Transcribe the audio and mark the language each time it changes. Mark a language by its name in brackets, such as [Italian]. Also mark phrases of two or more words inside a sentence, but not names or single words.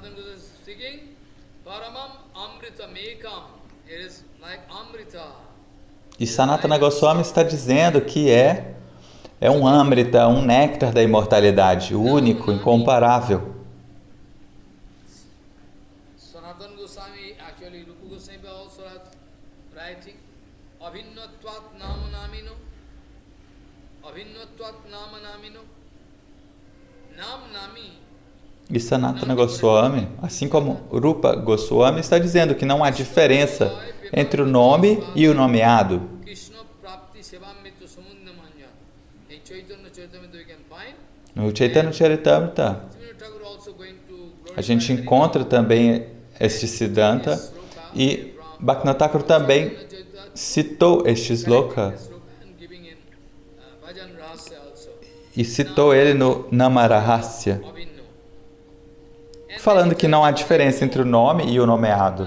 [Portuguese] E Sanatana Goswami está dizendo que é um Amrita, um néctar da imortalidade, único, incomparável. Sanatana Goswami, [English] actually Rupa Goswami also writing, [Sanskrit] Abhinnatvat nama namino, Abhinnatvat nama namino, nam nami. [Portuguese] E Sanatana Goswami, assim como Rupa Goswami, está dizendo que não há diferença entre o nome e o nomeado. No Chaitanya Charitamrita, a gente encontra também este Siddhanta e Bhaktivinoda Thakur também citou este sloka e citou ele no Namarahasya, falando que não há diferença entre o nome e o nomeado.